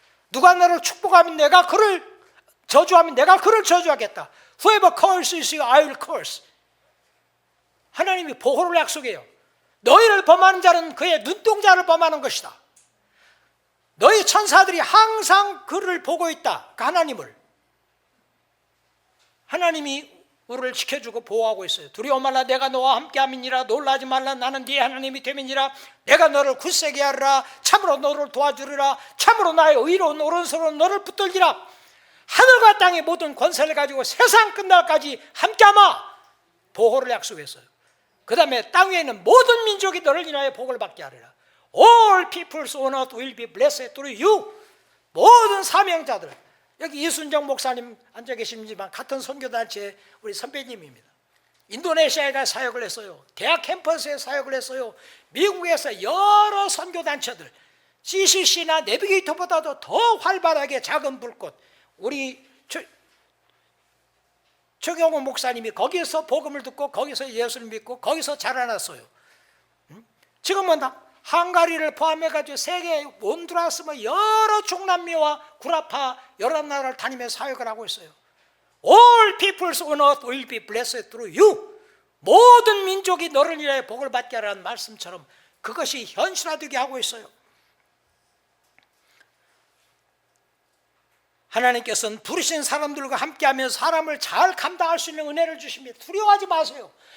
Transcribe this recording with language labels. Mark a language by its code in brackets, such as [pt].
[ko] 누가 너를 축복하면 내가 그를 저주하면 내가 그를 저주하겠다. [en] Whoever curses you, I will curse. [ko] 하나님이 보호를 약속해요. 너희를 범하는 자는 그의 눈동자를 범하는 것이다. 너희 천사들이 항상 그를 보고 있다. 그 하나님을. 하나님이 우리를 지켜주고 보호하고 있어요. 두려워 말라 내가 너와 함께함이니라. 놀라지 말라 나는 네 하나님이 됨이니라. 내가 너를 굳세게 하리라. 참으로 너를 도와주리라. 참으로 나의 의로운 오른손으로 너를 붙들리라. 하늘과 땅의 모든 권세를 가지고 세상 끝날까지 함께하마 보호를 약속했어요. 그 다음에 땅 위에 있는 모든 민족이 너를 인하여 복을 받게 하리라. [en] All peoples on earth will be blessed through you. [ko] 모든 사명자들, 여기 이순정 목사님 앉아 계시지만 같은 선교단체 우리 선배님입니다. 인도네시아에 가 사역을 했어요. 대학 캠퍼스에 사역을 했어요. 미국에서 여러 선교단체들, CCC나 내비게이터보다도 더 활발하게 작은 불꽃, 우리 최경호 목사님이 거기서 복음을 듣고 거기서 예수를 믿고 거기서 자라났어요. 지금은 헝가리를 포함해가지고 세계 온두라스 여러 중남미와 구라파 여러 나라를 다니며 사역을 하고 있어요. [en] All peoples on earth will be blessed through you. [ko] 모든 민족이 너를 인하여 복을 받게 하라는 말씀처럼 그것이 현실화되게 하고 있어요. 하나님께서는 부르신 사람들과 함께하면서 사람을 잘 감당할 수 있는 은혜를 주십니다. 두려워하지 마세요.